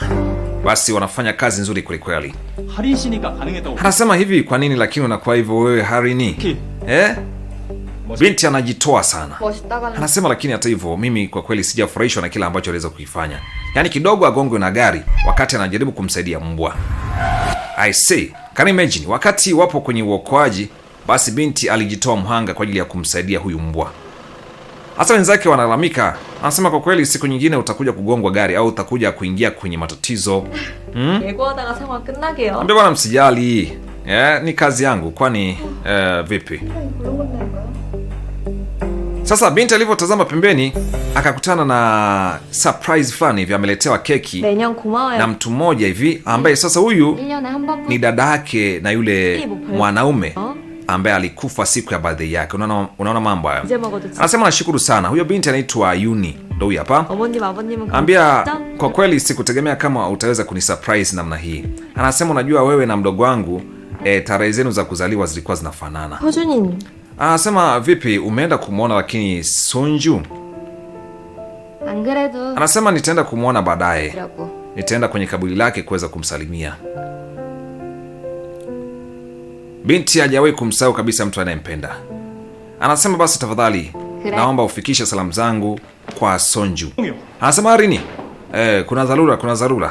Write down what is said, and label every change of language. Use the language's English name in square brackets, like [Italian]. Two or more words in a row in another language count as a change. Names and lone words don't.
[Swahili] Basi wanafanya kazi nzuri kweli kweli. Anasema hivi, kwa nini lakini unakuwa hivyo wewe Harini? Binti anajitoa sana. Anasema lakini hata hivyo mimi kwa kweli sijafurahishwa na kila ambacho aliweza kuifanya. Yaani kidogo agongwe na gari wakati anajaribu kumsaidia mbwa. [English] I see. Can you imagine? [Swahili] Wakati wapo kwenye uokoaji, basi binti alijitoa mhanga kwa ajili ya kumsaidia huyu mbwa. Hasa wenzake wanalalamika. Anasema kwa kweli siku nyingine utakuja kugongwa gari au utakuja kuingia kwenye matatizo. [Korean] 예고하다가 상황 끝나게요. [Swahili] Ambia bwana msijali. Ni kazi yangu, kwani vipi? Sasa binti alivyotazama pembeni akakutana na surprise fulani hivi, ameletewa keki na mtu mmoja hivi ambaye sasa huyu ni dada yake na yule mwanaume ambaye alikufa siku ya birthday yake. Unaona mambo haya. Anasema nashukuru sana. Huyo binti anaitwa Yuni. Ndio huyu hapa. Ambia kwa kweli sikutegemea kama utaweza kunisurprise namna hii. Anasema unajua wewe na mdogo wangu tarehe zenu za kuzaliwa zilikuwa zinafanana. [Korean] 허준이. [Swahili] Anasema vipi umeenda kumuona lakini Sonju? [Korean] 안 그래도. [Swahili] Anasema nitaenda kumuona baadaye. Nitaenda kwenye kaburi lake kuweza kumsalimia. Binti hajawahi kumsahau kabisa mtu anayempenda. Anasema basi tafadhali naomba ufikishe salamu zangu kwa Sonju. Anasema Harini, kuna dharura.